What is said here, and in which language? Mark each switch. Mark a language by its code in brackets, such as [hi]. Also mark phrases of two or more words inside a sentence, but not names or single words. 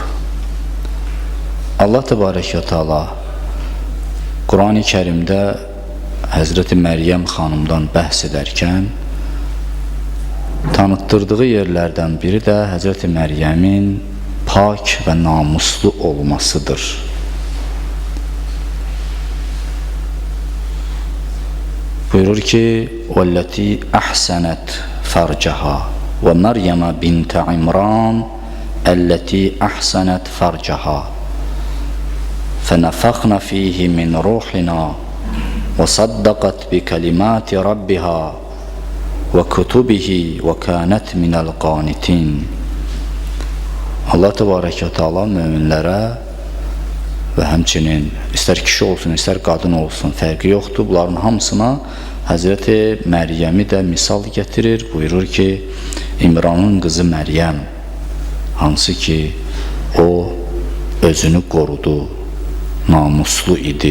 [az] Allah [ar] تبارك وتعالى [az] Qurani Kərimdə Həzrəti Məryəm xanımdan bəhs edərkən tanıtdırdığı yerlərdən biri də Həzrəti Məryəmin pak və namuslu olmasıdır. Buyurur ki, [ar] وَالَّتِي أَحْسَنَتْ فَرْجَهَا وَمَرْيَمَ بِنْتَ عِمْرَانَ الَّتِي أَحْسَنَتْ فَرْجَهَا فَنَفَخْنَا فِيهِ مِنْ رُوحِنَا وَصَدَّقَتْ بِكَلِمَاتِ رَبِّهَا وَكُتُبِهِ وَكَانَتْ مِنَ الْقَانِتِينَ. [az] Allah [ar] تبارك وتعالى [az] möminlərə və həmçinin istər kişi olsun, istər qadın olsun, fərqi yoxdur. Bunların hamısına Həzrəti Məryəmi də misal gətirir. Buyurur ki, İmranın qızı Məryəm, hansı ki, o özünü qorudu, namuslu idi.